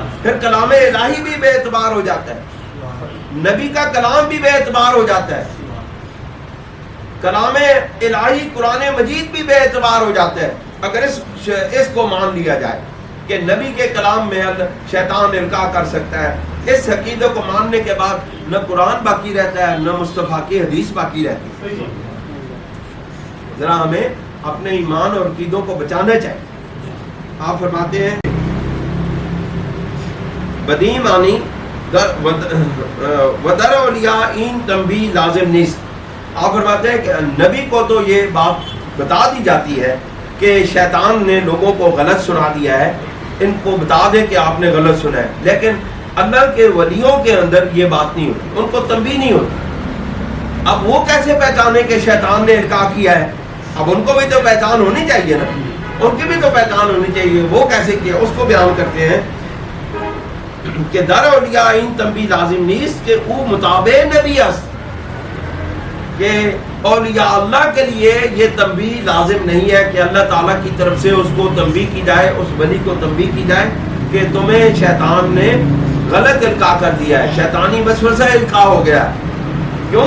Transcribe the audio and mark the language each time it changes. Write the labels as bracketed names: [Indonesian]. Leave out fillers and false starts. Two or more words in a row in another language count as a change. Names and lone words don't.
[Urdu] پھر کلام الہی بھی بے اعتبار ہو جاتا ہے، نبی کا کلام بھی بے اعتبار ہو جاتا ہے، کلام الہی قرآن مجید بھی بے اعتبار ہو جاتا ہے اگر اس کو مان لیا جائے کہ نبی کے کلام میں شیطان القاء کر سکتا ہے. اس عقیدے کو ماننے کے بعد نہ قرآن باقی رہتا ہے نہ مصطفیٰ کی حدیث باقی رہتی ہے. ذرا ہمیں اپنے ایمان اور عقیدوں کو بچانا چاہیے. آپ فرماتے ہیں [Persian] بدی معنی ودر اولیاء این تنبیہ لازم نیست. [Urdu] آپ فرماتے ہیں کہ نبی کو تو یہ بات بتا دی جاتی ہے کہ شیطان نے لوگوں کو غلط سنا دیا ہے، ان کو بتا دے کہ آپ نے غلط سنا ہے. لیکن اللہ کے ولیوں کے اندر یہ بات نہیں ہوتی، ان کو تنبیہ نہیں ہوتی. اب وہ کیسے پہچانے کہ شیطان نے القاء کیا ہے؟ اب ان کو بھی تو پہچان ہونی چاہیے نا، ان کی بھی تو پہچان ہونی چاہیے. وہ کیسے کیا اس کو بیان کرتے ہیں کہ [Persian] در اولیاء این تنبیہ لازم نیست کہ او مطابع نبی است، [Urdu] کہ اولیاء اللہ کے لیے یہ تنبیہ لازم نہیں ہے کہ اللہ تعالیٰ کی طرف سے اس کو تنبیہ کی جائے، اس ولی کو تنبیہ کی جائے. کہ تمہیں شیطان نے غلط القاء کر دیا ہے، شیطانی وسوسہ القاء ہو گیا ہے۔ کیوں؟